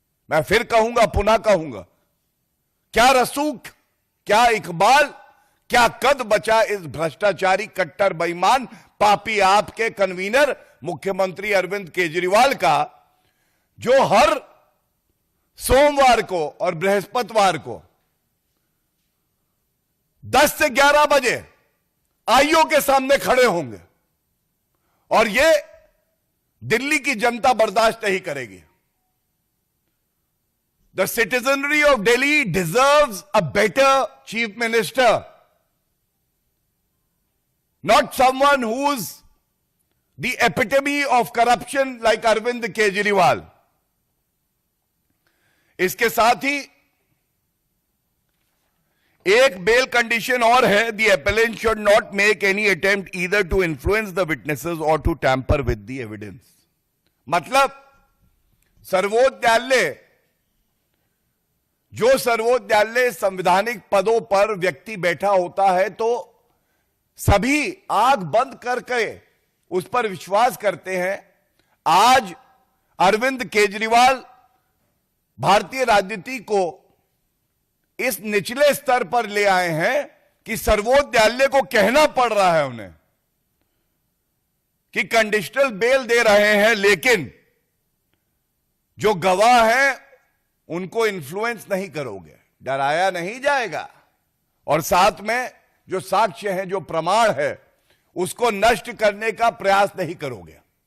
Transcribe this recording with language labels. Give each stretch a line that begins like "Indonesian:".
Hindi: मैं फिर कहूंगा, पुनः कहूंगा, क्या रसूख, क्या इकबाल, क्या कद बचा इस भ्रष्टाचारी कट्टर बेईमान पापी आपके कन्वीनर मुख्यमंत्री अरविंद केजरीवाल का, जो हर सोमवार को और बृहस्पतिवार को 10 से 11 बजे आईओ के सामने खड़े होंगे, और ये दिल्ली की जनता बर्दाश्त नहीं करेगी।
English: The citizenry of Delhi deserves a better chief minister, not someone who's the epitome of corruption like Arvind Kejriwal.
Hindi: इसके साथ ही एक बेल कंडीशन और है,
English: the appellant should not make any attempt either to influence the witnesses or to tamper with the evidence।
Hindi: मतलब सर्वोच्च न्यायालय, जो सर्वोच्च न्यायालय संवैधानिक पदों पर व्यक्ति बैठा होता है, तो सभी आंख बंद करके उस पर विश्वास करते हैं। आज अरविंद केजरीवाल भारतीय राजनीति को इस निचले स्तर पर ले आए हैं कि सर्वोच्च न्यायालय को कहना पड़ रहा है उन्हें कि कंडीशनल बेल दे रहे हैं, लेकिन जो गवाह हैं उनको इन्फ्लुएंस नहीं करोगे, डराया नहीं जाएगा, और साथ में जो साक्ष्य है, जो प्रमाण है, उसको नष्ट करने का प्रयास नहीं करोगे।